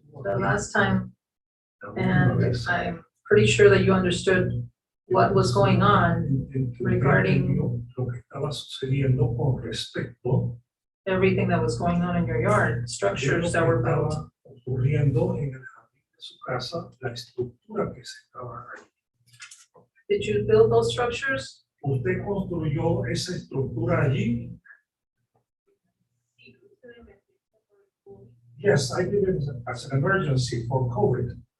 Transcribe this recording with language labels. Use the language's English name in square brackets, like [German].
[English] the last time and I'm pretty sure that you understood what was going on, regarding- [Spanish] lo que estaba sucediendo con respecto [English] everything that was going on in your yard, structures that were built. [Spanish] estaba ocurriendo en el jardín de su casa, la estructura que se estaba ahí. [English] Did you build those structures? [Spanish] Usted construyó esa estructura allí. [English] Yes, I did it as an emergency for COVID.